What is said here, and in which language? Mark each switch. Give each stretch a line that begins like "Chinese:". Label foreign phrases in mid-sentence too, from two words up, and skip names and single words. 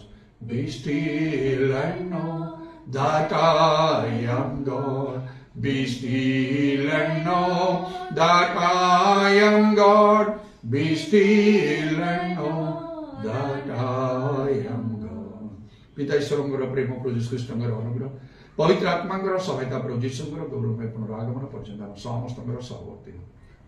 English: Be still and know that I am God. Be still and know that I am God. Be still and know that I am God.
Odia: ପିତା ଈଶ୍ୱରଙ୍କର ପ୍ରେମ ପ୍ରଭୁ ଯୀଶୁ ଖ୍ରୀଷ୍ଟଙ୍କର ଅନୁଗ୍ରହ ପବିତ୍ର ଆତ୍ମାଙ୍କର ସହାୟତା ପ୍ରଭୁ ଯୀଶୁଙ୍କର ଗୌରବମୟ ପୁନରାଗମନ ପର୍ଯ୍ୟନ୍ତ ଆମ ସମସ୍ତଙ୍କର ସହବର୍ତ୍ତୀ